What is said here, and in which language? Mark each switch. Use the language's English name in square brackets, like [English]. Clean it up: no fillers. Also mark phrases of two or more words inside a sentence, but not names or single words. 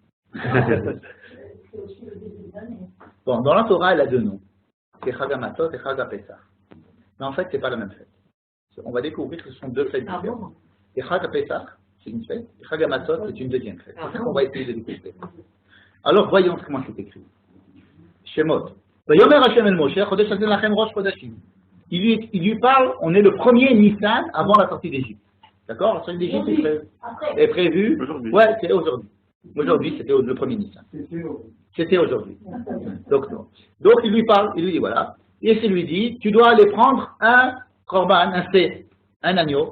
[French] Bon, dans la Torah, elle a deux noms. C'est Chag HaMatzot et Chag HaPessah. Mais en fait, ce n'est pas la même fête. On va découvrir que ce sont deux fêtes différentes. Et Chag HaPessah, c'est une fête, et Chag HaMatzot, c'est une deuxième fête. C'est ça qu'on va essayer de découvrir. Alors, voyons comment c'est écrit. Shemot. [Hebrew] ויאמר ה' אל משה החודש הזה לכם ראש חודשים. [French] Il lui parle, on est le premier Nissan avant la sortie d'Égypte. D'accord? La sortie d'Égypte est prévue. Ouais, c'est aujourd'hui. Aujourd'hui, c'était le premier Nissan. C'était aujourd'hui. Donc, il lui parle, il lui dit voilà. Et il lui dit, tu dois aller prendre un korban, un agneau.